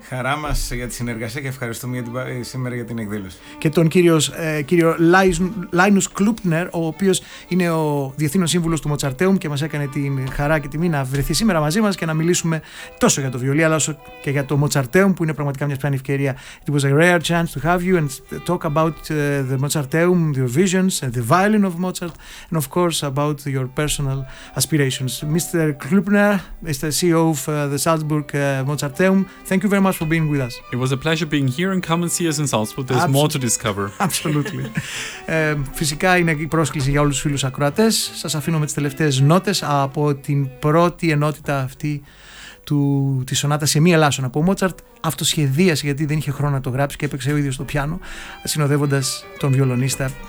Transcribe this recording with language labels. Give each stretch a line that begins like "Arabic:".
Greek: Χαρά μας για τη συνεργασία και ευχαριστούμε σήμερα για την εκδήλωση. Και τον κύριο Λάινους Κλούπνερ, ο οποίος είναι ο Διεθνής Σύμβουλος του Μοτσαρτέουμ και μας έκανε την χαρά και τιμή να βρεθεί σήμερα μαζί μας και να μιλήσουμε τόσο για το βιολί, αλλά όσο και για το Μοτσαρτέουμ, που είναι πραγματικά μια σπάνια ευκαιρία.
English: It was a rare chance to have you and talk about the Mozarteum, your visions, the violin of Mozart, and of course about your personal aspirations. Mr. Klubner, Mr. CEO of the Salzburg Mozarteum, thank you very much for being with us. It was a pleasure being here and come and see us in Salzburg. There's more to discover. Absolutely.
Greek: Φυσικά είναι η πρόσκληση για όλους τους φίλους ακροατές. Σας αφήνω με τις τελευταίες νότες από την πρώτη ενότητα αυτή της σονάτας σε μία λάσον από Μότσαρτ. Αυτοσχεδίασε, γιατί δεν είχε χρόνο να το γράψει και έπαιξε ο ίδιος το πιάνο, συνοδεύοντας τον βιολονίστα.